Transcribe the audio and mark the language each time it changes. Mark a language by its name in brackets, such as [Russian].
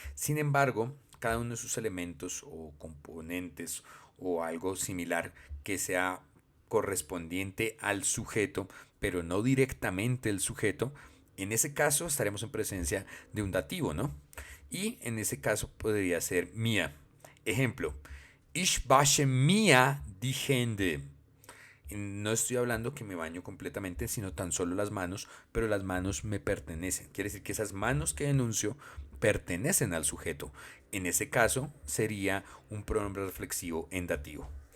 [Spanish] Sin embargo, cada uno de sus elementos o componentes o algo similar que sea correspondiente al sujeto, pero no directamente el sujeto, en ese caso estaremos en presencia de un dativo, ¿no? Y en ese caso podría ser mía. Ejemplo, [German] ich wasche mir die Hände. [Spanish] No estoy hablando que me baño completamente, sino tan solo las manos, pero las manos me pertenecen. Quiere decir que esas manos que denuncio pertenecen al sujeto. En ese caso sería un pronombre reflexivo en dativo.